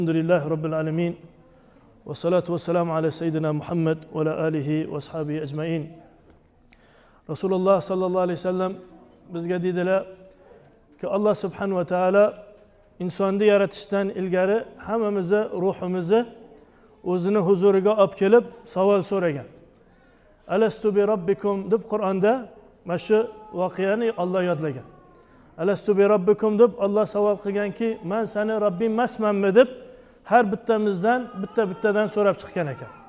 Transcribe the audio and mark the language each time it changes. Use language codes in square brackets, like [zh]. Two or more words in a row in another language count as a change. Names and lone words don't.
[ar] الحمد لله رب العالمين. والصلاة والسلام على سيدنا محمد وعلى آله وأصحابه أجمعين. رسول الله صلى الله عليه وسلم [uz] bizga deydilar ki [ar] الله سبحانه وتعالى [uz] insonni yaratishdan ilgari hammamizni ruhimizni o'zini huzuriga olib kelib savol so'ragan. [ar] ألست بربكم [uz] deb Qur'onda mana shu voqeani Alloh yodlagan. [ar] ألست بربكم [uz] deb Alloh savol qilganki, men seni Robbing emasmanmi deb har bittamizdan bittadan so'rab chiqqan ekan.